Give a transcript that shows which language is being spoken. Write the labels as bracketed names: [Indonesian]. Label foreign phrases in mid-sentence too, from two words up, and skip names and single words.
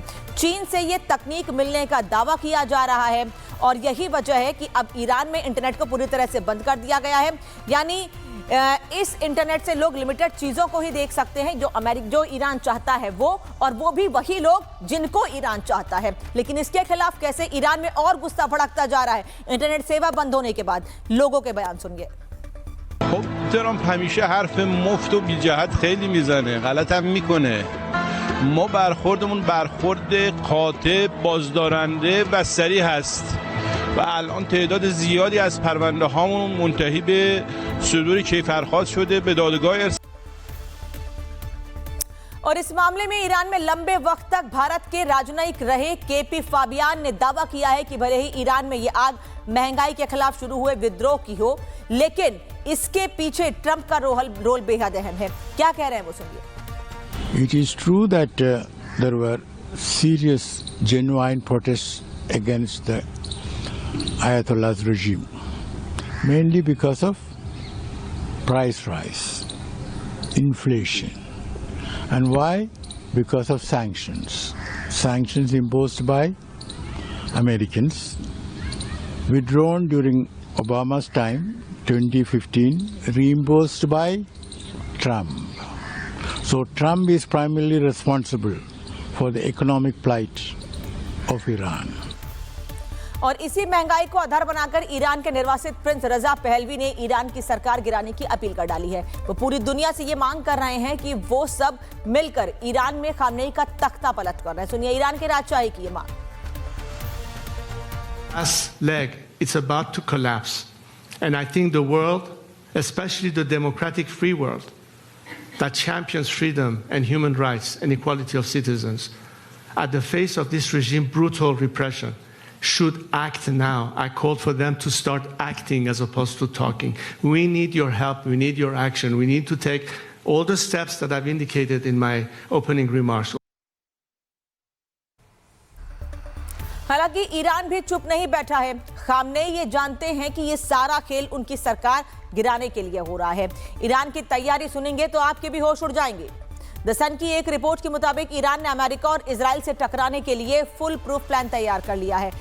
[Hindi] चीन से ये तकनीक मिलने का दावा किया जा रहा है और यही वजह है कि अब ईरान में इंटरनेट को पूरी तरह से बंद कर दिया गया है। यानी इस इंटरनेट से लोग लिमिटेड चीजों को ही देख सकते हैं जो ईरान चाहता है वो, और वो भी वही लोग जिनको ईरान चाहता है। लेकिन इसके खिलाफ कैसे ईरान में और गुस्सा भड़कता जा रहा है इंटरनेट सेवा बंद होने के बाद, लोगों के बयान सुनिए। [Persian] خب ترامپ همیشه حرف مفت و بی جهت خیلی میزنه، غلط هم میکنه. ما برخوردمون برخورد قاطع، بازدارنده و سریع هست و الان تعداد زیادی از پرونده هامون منتهی به صدور کیفرخواست شده، به دادگاه [Hindi] और इस मामले में ईरान में लंबे वक्त तक भारत के राजनयिक रहे केपी फाबियान ने दावा किया है कि भले ही ईरान में ये आग महंगाई के खिलाफ शुरू हुए विद्रोह की हो, लेकिन इसके पीछे ट्रंप का रोल बेहद अहम है। क्या कह रहे हैं वो सुनिए। [English] It is true that there were serious, genuine protests against the Ayatollah's regime, mainly because of price rise, inflation. And why? Because of sanctions. Sanctions imposed by Americans, withdrawn during Obama's time, 2015, reimbursed by Trump. So Trump is primarily responsible for the economic plight of Iran. [Hindi] और इसी महंगाई को आधार बनाकर ईरान के निर्वासित प्रिंस रजा पहलवी ने ईरान की सरकार गिराने की अपील कर डाली है। वो पूरी दुनिया से ये मांग कर रहे हैं कि वो सब मिलकर ईरान में खामनेई का तख्ता पलट कर रहे हैं। सुनिए ईरान के राजशाही की ये मांग। [English] Last leg, it's about to collapse, and I think the world, especially the democratic free world that champions freedom and human rights and equality of citizens, at the face of this regime brutal repression, should act now. I called for them to start acting as opposed to talking. We need your help. We need your action. We need to take all the steps that I've indicated in my opening remarks. [Hindi] हालांकि ईरान भी चुप नहीं बैठा है। खामनेई ये जानते हैं कि ये सारा खेल उनकी सरकार गिराने के लिए हो रहा है। ईरान की तैयारी सुनेंगे तो आपके भी होश उड़ जाएंगे। द सन की एक रिपोर्ट के मुताबिक ईरान ने अमेरिका और इजराइल से टकराने के लिए [English] full proof plan [Hindi] तैयार कर लिया है।